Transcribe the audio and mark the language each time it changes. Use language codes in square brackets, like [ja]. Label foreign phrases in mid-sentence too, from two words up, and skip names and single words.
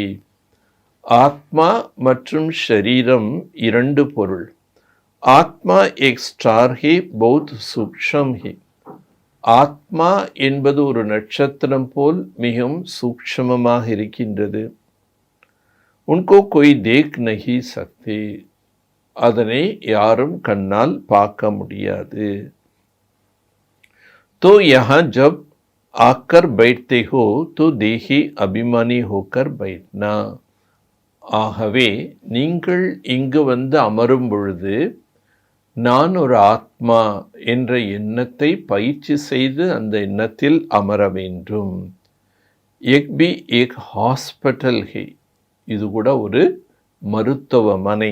[ta] ஆத்மா மற்றும் ஷரீரம் இரண்டு பொருள். [hi] आत्मा एक स्टार है बहुत सूक्ष्म है. [ta] ஆத்மா என்பது ஒரு நட்சத்திரம் போல் மிகவும் சூக்ஷ்மமாக இருக்கின்றது. [hi] உன்கோ कोई देख नहीं सकते. [ta] அதனை யாரும் கண்ணால் பார்க்க முடியாது. [hi] तो यहाँ जब आकर बैठते हो तो देही अभिमानी होकर बैठना. [ta] ஆகவே நீங்கள் இங்கு அமரும் பொழுது நான் ஒரு ஆத்மா என்ற எண்ணத்தை பயிற்சி செய்து அந்த எண்ணத்தில் அமர வேண்டும். [hi] एक भी एक हॉस्पिटल है. [ta] இது கூட ஒரு மருத்துவமனை.